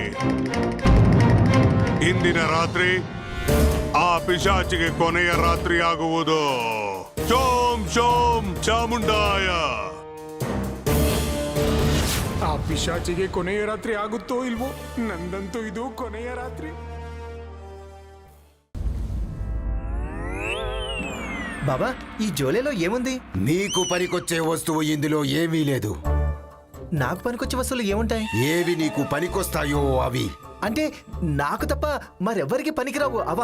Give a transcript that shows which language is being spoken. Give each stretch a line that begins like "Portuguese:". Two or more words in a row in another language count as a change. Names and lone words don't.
Kannada: ಇಂದಿನ ರಾತ್ರಿ ಆ ಪಿಶಾಚಿಗೆ ಕೊನೆಯ ರಾತ್ರಿ ಆಗುವುದು.
Sanskrit: ಶೋಂ ಶೋಂ ಚಾಮುಂಡಾಯ.
Kannada: ಆ ಪಿಶಾಚಿಗೆ ಕೊನೆಯ ರಾತ್ರಿ ಆಗುತ್ತೋ ಇಲ್ವೋ? ನಂದಂತೂ ಇದು ಕೊನೆಯ ರಾತ್ರಿ.
Telugu: బాబా ఈ జోలేలో ఏముంది? నీకు పనికొచ్చే వస్తువు ఇందులో ఏమీ లేదు. నాకు పనికొచ్చే వస్తువులు ఏముంటాయి? ఏవి నీకు పనికొస్తాయో అవి. అంటే నాకు తప్ప మరెవ్వరికి పనికిరావు అవా?